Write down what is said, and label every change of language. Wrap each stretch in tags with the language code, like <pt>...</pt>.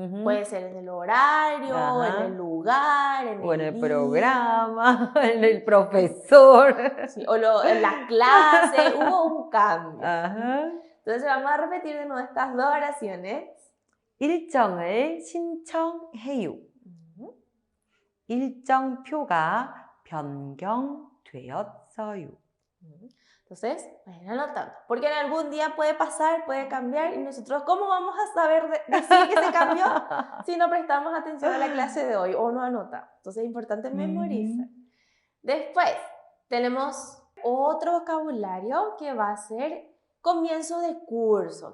<es>Puede ser en el horario, en el lugar, o en el día, programa, en el profesor. Sí, o en la clase, hubo un cambio. Ajá. Entonces vamos a repetir de nuevo estas dos oraciones.</es> <ko>일정을 신청해요. 일정표가 변경되었어요.</ko> <es>Entonces, vayan anotando. Porque en algún día puede pasar, puede cambiar. Y nosotros, ¿cómo vamos a saber decir que se cambió si no prestamos atención a la clase de hoy o no anotamos? Entonces es importante memorizar. Después, tenemos otro vocabulario que va a ser comienzo de curso.</es>